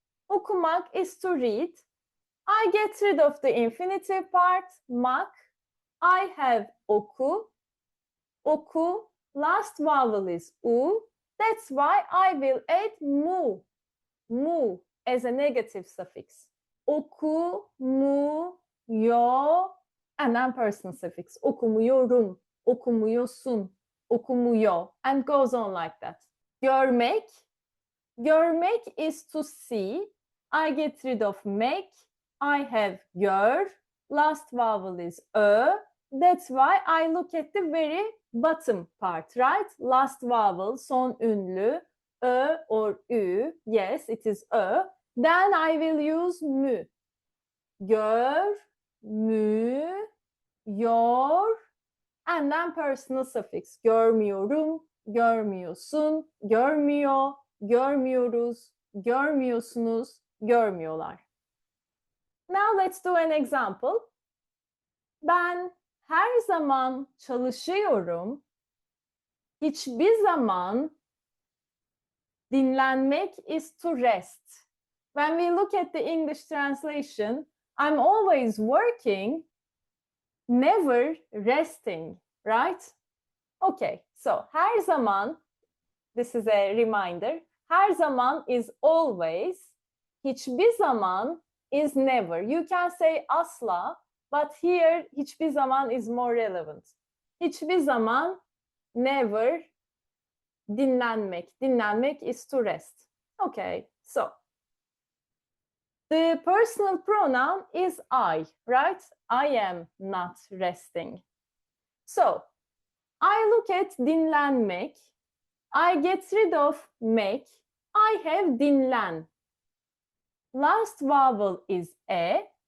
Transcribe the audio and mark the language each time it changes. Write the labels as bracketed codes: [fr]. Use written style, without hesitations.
[en] Okumak is to read. I get rid of the infinitive part, mak. I have oku, last vowel is u. That's why I will add mu as a negative suffix. Oku, mu, yo, and then personal suffix. [tr] Okumuyorum, okumuyorsun, okumuyor, [en] and goes on like that. Görmek is to see. I get rid of mek. I have gör. Last vowel is ö. That's why I look at the very bottom part, right? Last vowel, [tr] son ünlü, [en] ö or ü. Yes, it is ö. Then I will use mü. Gör, mü, yor, and then personal suffix. [tr] Görmüyorum, görmüyorsun, görmüyor, görmüyoruz, görmüyorsunuz, görmüyorlar. [en] Now let's do an example. [tr] Ben her zaman çalışıyorum. Hiçbir zaman dinlenmek [en] is to rest. When we look at the English translation, I'm always working, never resting, right? Okay, so [tr] her zaman, [en] this is a reminder. [tr] Her zaman [en] is always. [tr] Hiçbir zaman [en] is never. You can say asla, but here [tr] hiçbir zaman [en] is more relevant. [tr] Hiçbir zaman, [en] never, [tr] dinlenmek. [en] Dinlenmek is to rest. Okay, so the personal pronoun is I, right? I am not resting. So I look at dinlenmek. I get rid of mek. I have dinlen. Last vowel is e.